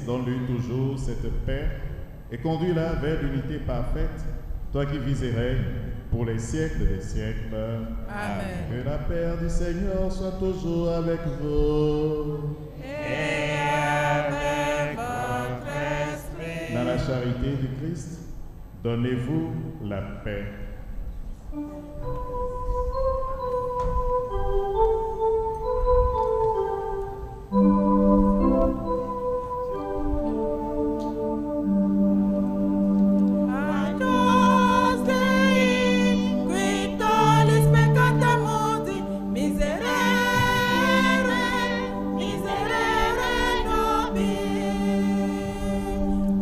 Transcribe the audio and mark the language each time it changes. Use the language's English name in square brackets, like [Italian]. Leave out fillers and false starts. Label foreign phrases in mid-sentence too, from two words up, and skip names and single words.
[French] Donne-lui toujours cette paix et conduis-la vers l'unité parfaite, toi qui vis et règnes pour les siècles des siècles. Amen. Que la paix du Seigneur soit toujours avec vous. Et avec votre esprit. Dans la charité du Christ, donnez-vous la paix. [Latin] Agnus Dei, qui tollis peccata mundi, miserere, miserere nobis.